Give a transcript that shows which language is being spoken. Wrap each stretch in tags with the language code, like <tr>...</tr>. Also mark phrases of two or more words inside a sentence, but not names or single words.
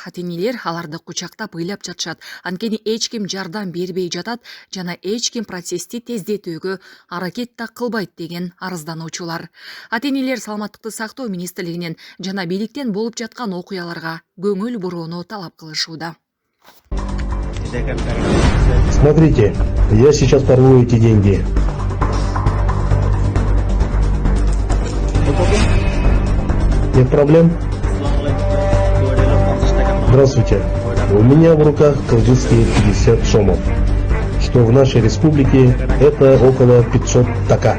<ky>Ата-энелер аларды кучактап ыйлап жатышат. Анткени эч ким жардам бербей жатат жана эч ким процессти тездетүүгө аракет да кылбайт деген арыздануучулар. Ата-энелер саламаттыкты сактоо министрлигинен жана бийликтен болуп жаткан окуяларга көңүл бурууну талап кылышууда.</ky> <ru>Смотрите, я сейчас порву эти деньги. Нет проблем? Здравствуйте. У меня в руках кыргызские 50 сомов, что в нашей республике это около 500 така.</ru>